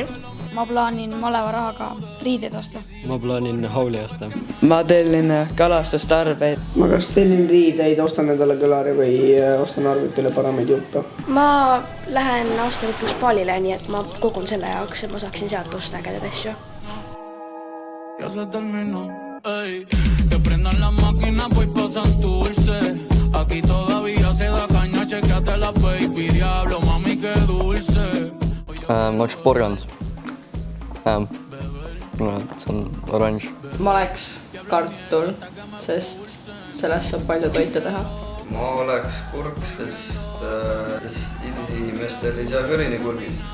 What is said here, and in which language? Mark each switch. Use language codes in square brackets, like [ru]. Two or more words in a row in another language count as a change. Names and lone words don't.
[et] Ma plaanin Maleva rahaga riideid osta. Ma plaanin hauli osta. Ma tellin kalastustarbeid. Ma kas tellin riideid, ostan endale kõlari või ostan arvutile paremaid juppe. Ma lähen aasta lõpus Baalile, nii et ma kogun selle jaoks, et ma saaksin sealt osta ägedaid asju. [es] Ya se terminó, ey. Que prendan la máquina, voy pasan tu dulce. Aquí todavía se da caña, chequeate la baby. Diablo, mami, que dulce. [et] Ma oleks porgand. See on oranž. Ma oleks kartul, sest sellest saab palju toite teha. Ma oleks kurk, sest inimestel ei saa kõrini kurgist.